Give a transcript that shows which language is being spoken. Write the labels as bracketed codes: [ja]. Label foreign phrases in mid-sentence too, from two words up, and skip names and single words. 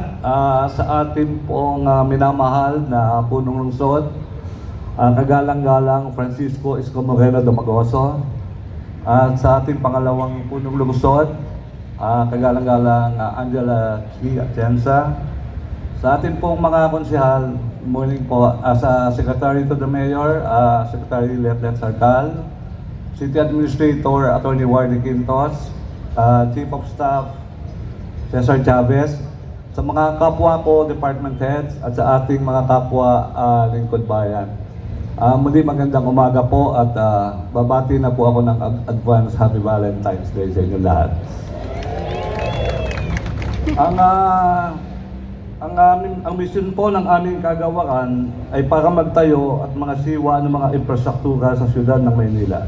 [tl] Sa ating pong minamahal na punong lungsod, kagalang-galang Francisco Isko Moreno Domagoso. At sa ating pangalawang punong lungsod, kagalang-galang Angela Chi Atienza. Sa ating pong mga konsehal, morning po, sa [en] Secretary to the Mayor, [tl] Secretary Lieutenant Sarcal, City Administrator Attorney Wardy Quintos, Chief of Staff Cesar Chavez, sa mga kapwa ko [en] department heads [tl] at sa ating mga kapwa lingkod bayan. Muli magandang umaga po at babati na po ako ng advance [en] Happy Valentine's Day [tl] sa inyo lahat. Ang mission po ng aming kagawaran ay para magtayo at mga siwa ng mga infrastruktura sa siyudad ng Maynila.